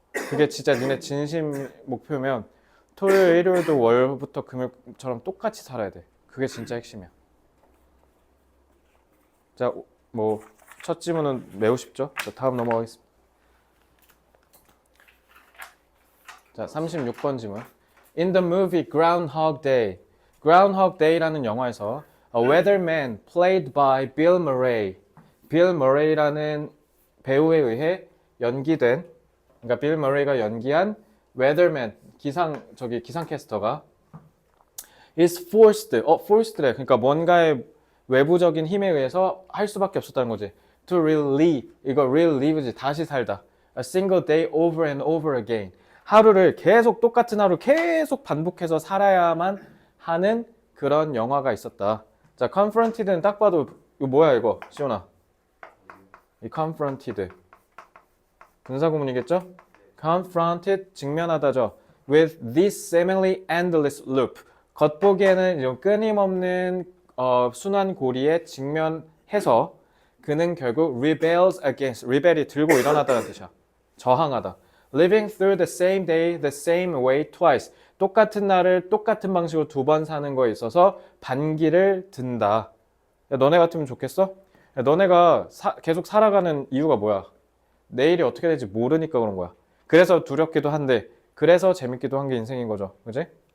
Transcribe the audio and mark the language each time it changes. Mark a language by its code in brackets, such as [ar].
[ko] 그게 진짜 니네 진심 목표면 토요일, 일요일도 월부터 금요일처럼 똑같이 살아야 돼. 그게 진짜 핵심이야. 자, 뭐 첫 지문은 매우 쉽죠? 자, 다음 넘어가겠습니다. 자, 36번 지문. [en] In the movie Groundhog Day, Groundhog Day라는 [ko] 영화에서 [en] A weatherman played by Bill Murray, [ko] 빌 머레이라는 배우에 의해 연기된, 그러니까 빌 머레이가 연기한 [en] weatherman, [ko] 기상캐스터가 [en] is forced래. [ko] 그러니까 뭔가의 외부적인 힘에 의해서 할 수밖에 없었다는 거지. [en] To relive, [ko] 이거 relive지, 다시 살다. [en] A single day over and over again. [ko] 하루를 계속, 똑같은 하루 계속 반복해서 살아야만 하는 그런 영화가 있었다. 자, confronted는 딱 봐도 이거 뭐야 이거, 시온아? 이 confronted 분사구문이겠죠? confronted 직면하다죠. [en] With this seemingly endless loop. [ko] 겉보기에는 이런 끊임없는 순환고리에 직면해서 그는 결국 [en] rebels against, [ko] rebel이 들고 일어나다는 뜻이야. 저항하다. [en] Living through the same day, the same way twice. [ko] 똑같은 날을 똑같은 방식으로 두 번 사는 거에 있어서 반기를 든다. 야, 너네 같으면 좋겠어? 너네가 계속 살아가는 이유가 뭐야? 내일이 어떻게 될지 모르니까 그런 거야. 그래서 두렵기도 한데 그래서 재밌기도 한 게 인생인 거죠. 그지?